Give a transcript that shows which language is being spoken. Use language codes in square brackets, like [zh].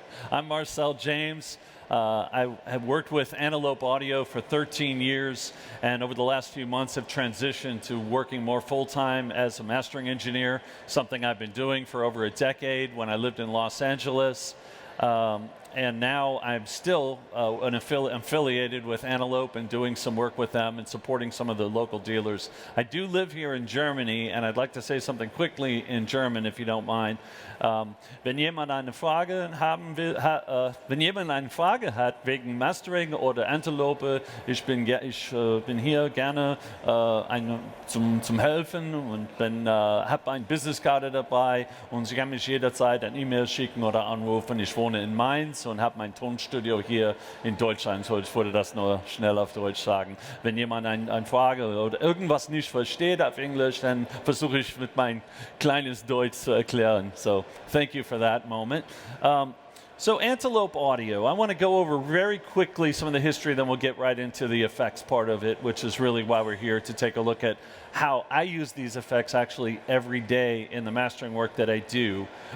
[en] I'm Marcel James. I have worked with Antelope Audio for 13 years, and over the last few months have transitioned to working more full-time as a mastering engineer, something I've been doing for over a decade when I lived in Los Angeles. And now I'm still affiliated with Antelope and doing some work with them and supporting some of the local dealers. I do live here in Germany, and I'd like to say something quickly in German, if you don't mind. [de] Wenn jemand eine Frage hat wegen Mastering oder Antelope, ich bin hier gerne zum Helfen und habe ein Businesskarte dabei und Sie können mich jederzeit ein E-Mail schicken oder anrufen. Ich wohne in Mainz und habe mein Tonstudio hier in Deutschland. So, ich würde das nur schnell auf Deutsch sagen. Wenn jemand eine Frage oder irgendwas nicht versteht auf Englisch, dann versuche ich mit meinem kleines Deutsch zu erklären. [en] So, thank you for that moment. So Antelope Audio, I want to go over very quickly some of the history, then we'll get right into the effects part of it, which is really why we're here, to take a look at how I use these effects actually every day in the mastering work that I do.